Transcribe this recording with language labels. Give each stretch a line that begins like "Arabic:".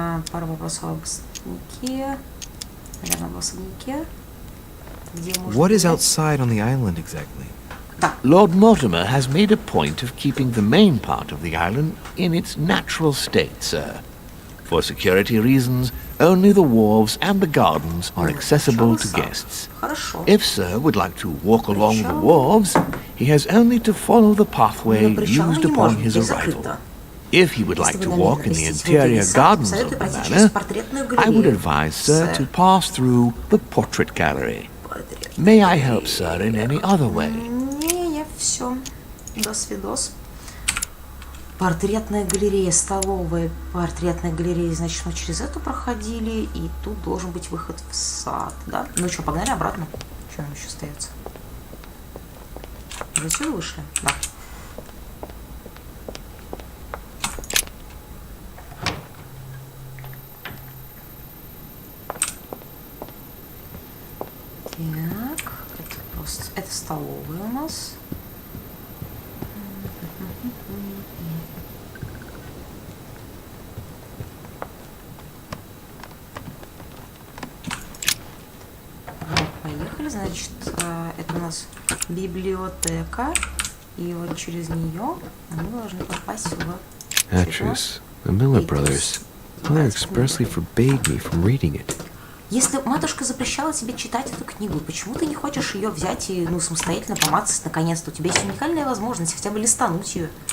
Russian: Пару вопросов об особняке. Наверное, об особняке.
English: What is outside on the island exactly? Lord Mortimer has made a point of keeping the main part of the island in its natural state, sir. For security reasons, only the wharves and the gardens are accessible to guests. If Sir would like to walk along the wharves, he has only to follow the pathway used upon his arrival. If he would like to walk in the interior gardens of the manor, I would advise Sir to pass through the portrait gallery. May I help, Sir, in any other way?
Russian: Не, все. До свидос. Портретная галерея, столовая. Портретная галерея, значит, мы через эту проходили, и тут должен быть выход в сад, да? Ну что, погнали обратно. Что нам еще остается? Уже отсюда вышли? Да. Так, это просто... Это столовая у нас. Поехали, значит, это у нас библиотека, и вот через нее мы должны попасть в...
English: Actress, the Miller Brothers. Mother expressly forbade me from reading it.
Russian: Если матушка запрещала тебе читать эту книгу, почему ты не хочешь ее взять и, ну, самостоятельно помацать наконец-то? У тебя есть уникальная возможность хотя бы листануть ее.